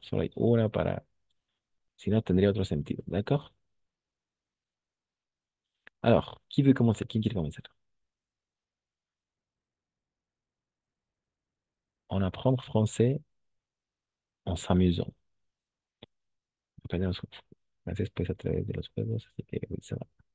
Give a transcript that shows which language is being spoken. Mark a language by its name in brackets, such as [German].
[Spanish] Solo hay una para, si no tendría otro sentido. [French] D'accord? Alors, qui veut commencer? Qui quiere commencer? On apprend le français en s'amusant. [Spanish] Aprendemos francés pues a través de los juegos, así que [French] oui, ça va.